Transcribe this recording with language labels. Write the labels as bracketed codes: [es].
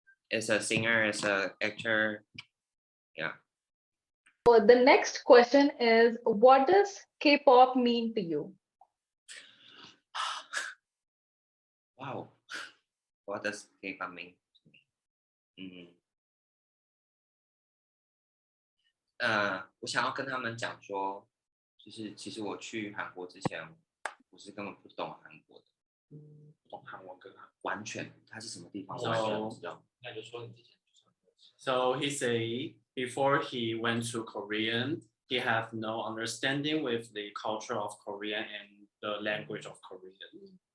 [en] As a singer, as a actor, yeah. So the next question is, what does K-pop mean to you? Wow, what does K-pop mean to me? [zh] 我想要跟他们讲说，就是其实我去韩国之前，我是根本不懂韩国的，不懂韩文跟韩，完全它是什么地方，哦我完全不知道。那就说你之前就是很多次。 [en] So he say before he went to Korean, he have no understanding with the culture of Korea and the language of Korean.